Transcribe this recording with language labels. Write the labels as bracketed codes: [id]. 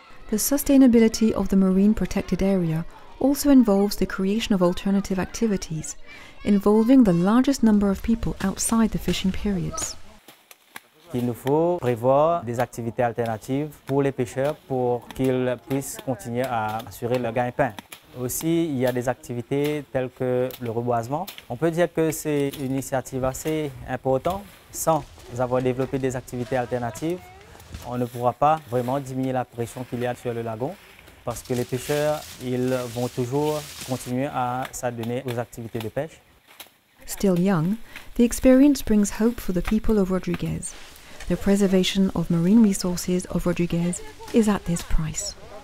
[en] The sustainability of the marine protected area also involves the creation of alternative activities, involving the largest number of people outside the fishing periods. [fr] Il nous faut prévoir des activités alternatives pour les pêcheurs pour qu'ils puissent continuer à assurer leur gagne-pain. Aussi, il y a des activités telles que le reboisement. On peut dire que c'est une initiative assez importante. Sans avoir développé des activités alternatives, on ne pourra pas vraiment diminuer la pression qu'il y a sur le lagon parce que les pêcheurs, ils vont toujours continuer à s'adonner aux activités de pêche. [en] Still young, the experience brings hope for the people of Rodriguez. The preservation of marine resources of Rodriguez is at this price.